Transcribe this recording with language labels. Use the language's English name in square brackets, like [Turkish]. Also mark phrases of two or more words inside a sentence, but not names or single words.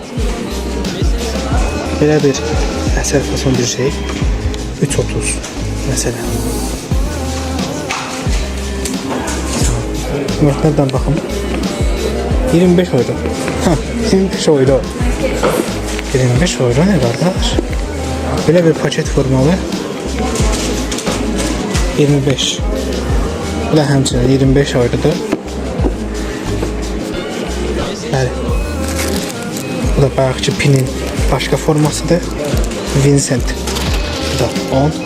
[Azerbaijani] Belə bir əsər fason bir şey. 3.30 məsələn. Qiymətlərdən baxın. 25 euro. 25 euro. [Turkish] 25 euro ne kardeş? Böyle bir paket formalı 25. [Azerbaijani] Bu da həmçinin 25 eurodur. Bəli. Bu da bayaqki pinin başqa formasıdır. Vincent. Bu da 10.